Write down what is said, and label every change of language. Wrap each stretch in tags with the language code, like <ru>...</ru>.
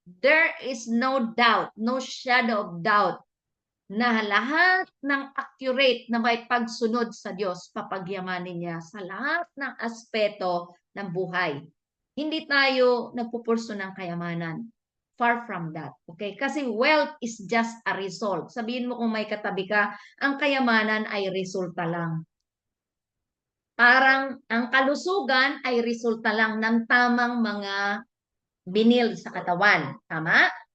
<en>There is no doubt, no shadow of doubt</en> <tl>na lahat ng accurate na may pagsunod sa Diyos, papagyamanin niya sa lahat ng aspeto ng buhay. Hindi tayo nagpupurso ng kayamanan.</tl> <en>Far from that. Okay? Kasi wealth is just a result.</en> <tl>Sabihin mo kung may katabi ka, ang kayamanan ay resulta lang. Parang ang kalusugan ay resulta lang ng tamang mga binil sa katawan. Tama?</tl>